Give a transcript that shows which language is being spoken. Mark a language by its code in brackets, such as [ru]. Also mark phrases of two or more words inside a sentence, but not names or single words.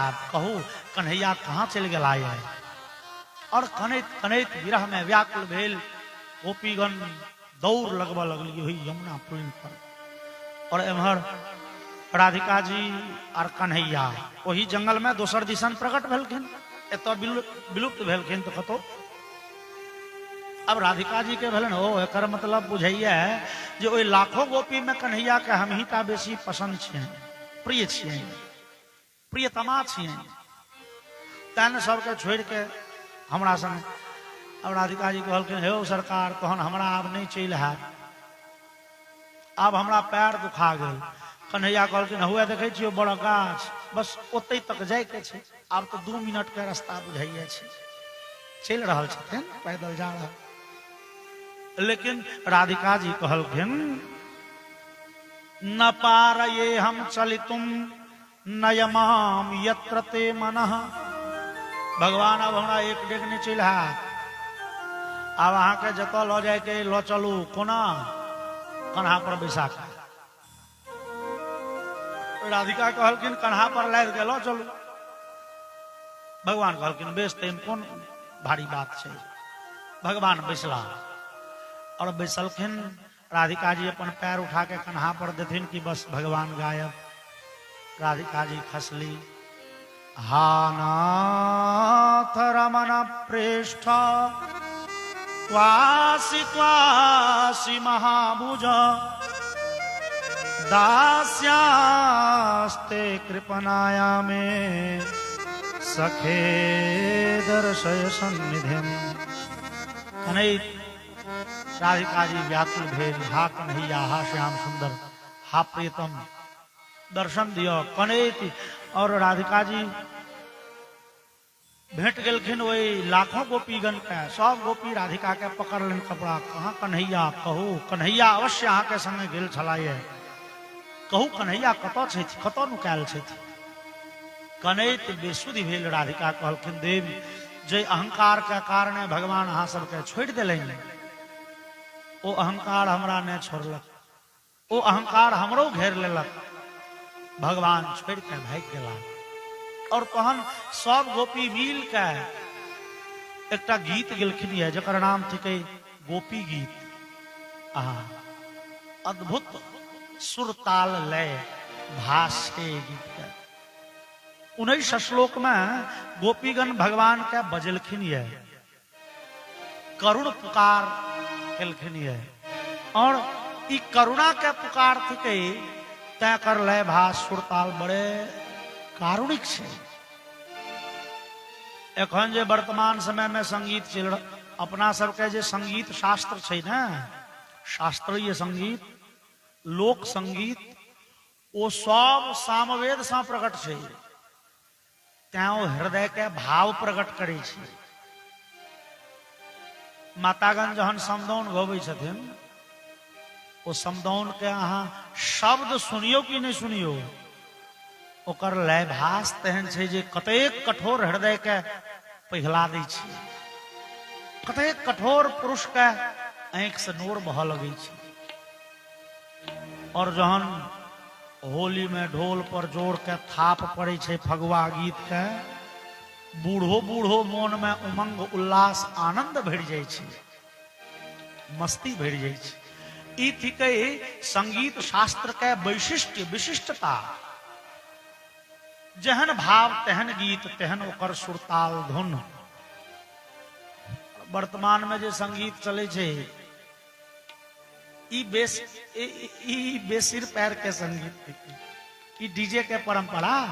[mai] कहू कन्हैया कहाँ चल गया है। और कनैत कनैत विरह में व्याकुल भेल गोपीगण दौड़ लगवा लगली हुई यमुना पुलिन पर। और एम्हर राधिका जी और कन्हैया वही जंगल में दोसर दिशन प्रकट भेलखिन, एत विलुप्त भेलखिन तो कतो। अब राधिका जी के भेलन ओ एकर मतलब बुझैया जे ओई लाखों गोपी में कन्हैया के हम ही टा बेसी पसंद छियनि, प्रिय छियनि, प्रियतमा छियनि, तैन सबके छोड़ के हमरा संग। अब राधिका जी कहलखिन हे सरकार तहन हमरा आब नहीं चल है, आब हमरा पैर दुखा गेल। कन्हैया कहलखिन हुए देखे छियो बड़ा गाछ, बस ओते तक जाय के छै, आब तो 2 मिनट के रास्ता बुझाइए छै। चल रहल छथिन, पैदल जा रहल। लेकिन राधिका जी कहलखिन [sa] न पारये हम चलितुम नयमाम यत्र ते मनः। [mai] भगवान अब हमरा एक डेग नहीं चल है, अब अहाँ के जत लो जाए के लो चलू कोना कन्हा पर बैसा के। राधिका कहलखिन कन्हा पर लाद के लो चलू। भगवान कहलखिन बेस तेम कौन भारी बात छै। भगवान बैसला और बैसलखिन। राधिका जी अपन पैर उठा के कन्हा पर देथिन कि बस भगवान गायब। राधिका जी खसली। [sa] हा नाथ रमन प्रेष्ठ त्वासि त्वासि महाभुज दास्यास्ते कृपनाया में सखे दर्शय सन्निधिम। [mai] कनैत राधिका जी व्याकुल भेल। हा कन्हैया, हा श्याम सुंदर, हा प्रियतम दर्शन दियो। कनैत और राधिका जी भेंट गेलखिन वही लाखों गोपीगण के। सब गोपी राधिका के पकड़ लेन कपड़ा। कहाँ कन्हैया, कहू कन्हैया अवश्य अहाँ के संगे गेल छलाये, कहू कन्हैया कतऽ छथि, कतऽ नुकायल छथि। कनैत बेसुधि भेल। राधिका कहलखिन देवी जे अहंकार के कारणे भगवान अहाँ सबके छोड़ देलनि, ओ अहंकार हमरा ने छोड़लक, ओ अहंकार हमरो घेर लेलक। भगवान छोड़ के भाग गेला। और तहन सब गोपी मिल के एकटा गीत गेलखिन है जकर नाम थिके गोपी गीत। अद्भुत सुर ताल लय भाष्य गीत के 19 श्लोक में गोपीगण भगवान के बजलखिन है, करुण पुकार केलखिन है। और ई करुणा के पुकार थिके तय कर लय भाष सुर ताल बड़े कारुणिक छै। एखन जे वर्तमान समय में संगीत चल अपना सबके जे संगीत शास्त्र छै ने, शास्त्रीय संगीत, लोक संगीत, ओ सब सामवेद से प्रकट छै। तैं ओ हृदय के भाव प्रकट करे छै। मातागण जहन समदौन गबै छथिन, ओ समदौन के अहाँ शब्द सुनियो कि नहीं सुनियो, ओकर लय भाष तेहन छै जे कतेक कठोर हृदय के पिघला दै छै। कतेक कठोर पुरुष के आंख से नोर बह लगे छै। और जहन होली में ढोल पर जोर के थाप पड़े छै फगुआ गीत के, बूढ़ो बूढ़ो मन में उमंग उल्लास आनंद भर जाय छै, मस्ती भर जाय छै। ई थिके संगीत शास्त्र के वैशिष्ट्य विशिष्टता। जहन भाव तेहन गीत, तेहन ओकर सुरताल धुन। वर्तमान में जे संगीत चले छे ई बेसिर पैर के संगीत, ई डीजे के परंपरा।